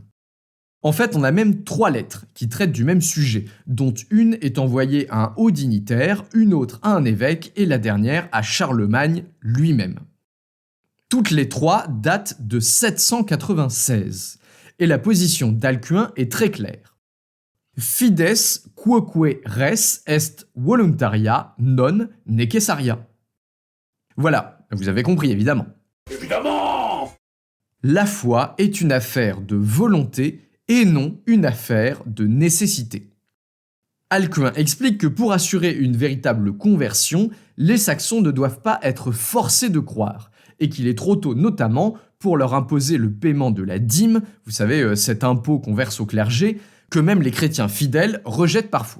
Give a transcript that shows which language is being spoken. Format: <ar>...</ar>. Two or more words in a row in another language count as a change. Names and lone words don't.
<fr>En fait, on a même 3 lettres qui traitent du même sujet, dont une est envoyée à un haut dignitaire, une autre à un évêque, et la dernière à Charlemagne lui-même. Toutes les 3 datent de 796, et la position d'Alcuin est très claire.</fr> <la>Fides quoque res est voluntaria non necessaria.</la> <fr>Voilà, vous avez compris évidemment. Évidemment! La foi est une affaire de volonté et non une affaire de nécessité. Alcuin explique que pour assurer une véritable conversion, les Saxons ne doivent pas être forcés de croire, et qu'il est trop tôt notamment pour leur imposer le paiement de la dîme, vous savez, cet impôt qu'on verse au clergé, que même les chrétiens fidèles rejettent parfois.</fr>